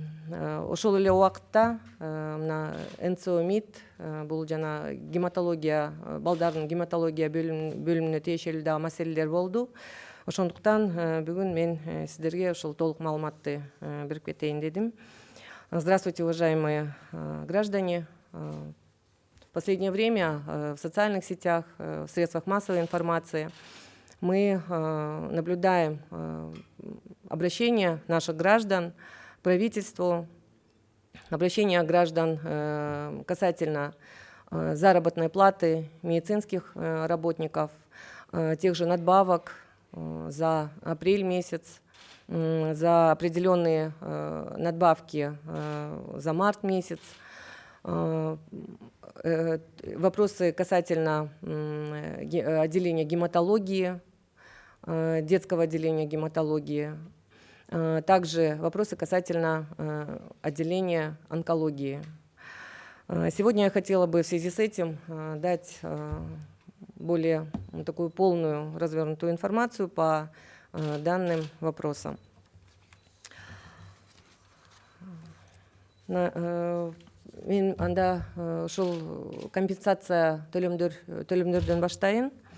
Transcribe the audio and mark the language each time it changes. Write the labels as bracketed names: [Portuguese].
[Kyrgyz] Ошол эле убакытта мына НЦО-МИД бул жана гематология, балдардын гематология бөлүмүнө тиешелүү дагы маселелер болду. Ошондуктан бүгүн мен сиздерге ушул толук маалыматты берип кетейин дедим. [Russian] Здравствуйте, уважаемые граждане. В последнее время в социальных сетях, в средствах массовой информации мы наблюдаем обращение наших граждан к правительству, обращение граждан касательно заработной платы медицинских работников, тех же надбавок за апрель месяц, за определенные надбавки за март месяц, вопросы касательно отделения гематологии, детского отделения гематологии, также вопросы касательно отделения онкологии. Сегодня я хотела бы в связи с этим дать более такую полную, развернутую информацию по данным вопросам. [Kyrgyz] Мен анда ушул компенсация төлөмдөрдөн баштайын.